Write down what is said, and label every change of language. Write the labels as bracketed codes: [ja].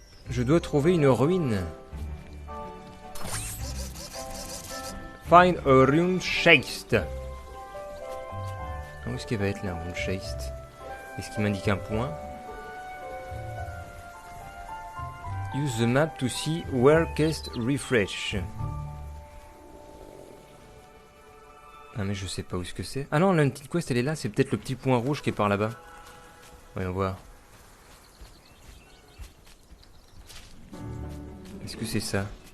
[fr] Je dois trouver une ruine. [en] Find a rune chest. [fr] Où est-ce qu'elle va être la rune chest? Est-ce qu'il m'indique un point? [en] Use the map to see where cast refresh. [fr] Ah mais je sais pas où est-ce que c'est. Ah non, la petite quest elle est là, c'est peut-être le petit point rouge qui est par là-bas. Voyons voir. Est-ce que c'est ça?